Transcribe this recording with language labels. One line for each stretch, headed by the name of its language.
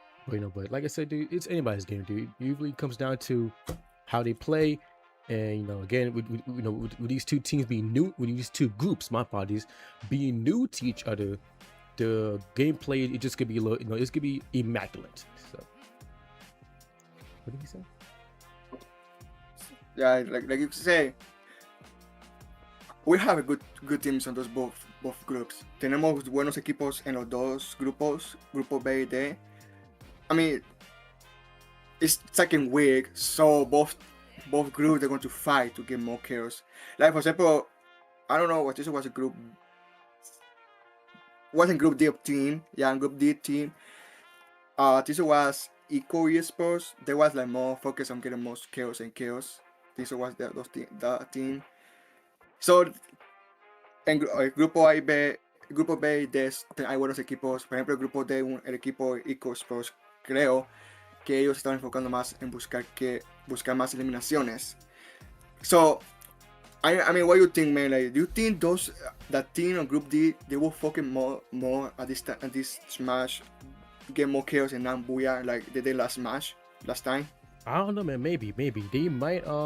English: But like I said, dude, it's anybody's game, dude. It usually comes down to how they play, and again, with these two teams being new, with these two groups, my apologies, being new to each other, the gameplay it just could be a little, it's gonna be immaculate. So, what did he say? Yeah, like you say, we have a good teams on those both groups.
Spanish: Tenemos buenos equipos en los dos grupos, grupo B y D.
English: I mean, it's second week, so both groups are going to fight to get more kills. Like for example, I don't know what this was a group. Wasn't group D team, yeah, group D team. This was Eco Esports. They was like more focused on getting most kills and kills. This was that team.
Spanish: So en grupo A y B, grupo B y D hay buenos equipos. Por ejemplo, el grupo D, el equipo Eco Esports, creo que ellos estaban enfocando más en buscar más eliminaciones.
English: So, I mean, what do you think, man? Like, do you think that team on Group D they will focus more at this smash, get more kills and not booyah like they did last time? I don't know, man. Maybe they might.